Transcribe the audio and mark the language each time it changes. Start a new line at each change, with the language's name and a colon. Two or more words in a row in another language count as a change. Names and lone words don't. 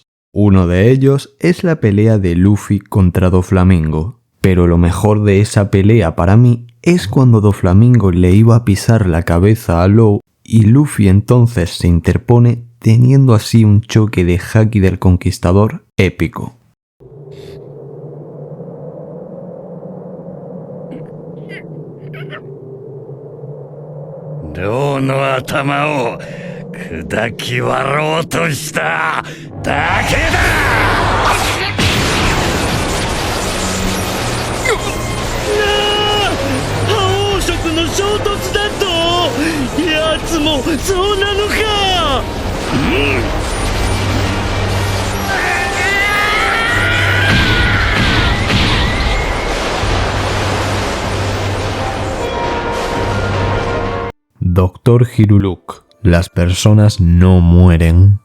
Spanish: Uno de ellos es la pelea de Luffy contra Doflamingo, pero lo mejor de esa pelea para mí es cuando Doflamingo le iba a pisar la cabeza a Law y Luffy entonces se interpone, teniendo así un choque de Haki del Conquistador épico.
Japanese: Law の頭を砕き割ろうとしただけだ。覇王色の衝突だと。やつもそうなのか。
Spanish: Dr. Hiruluk, las personas no mueren.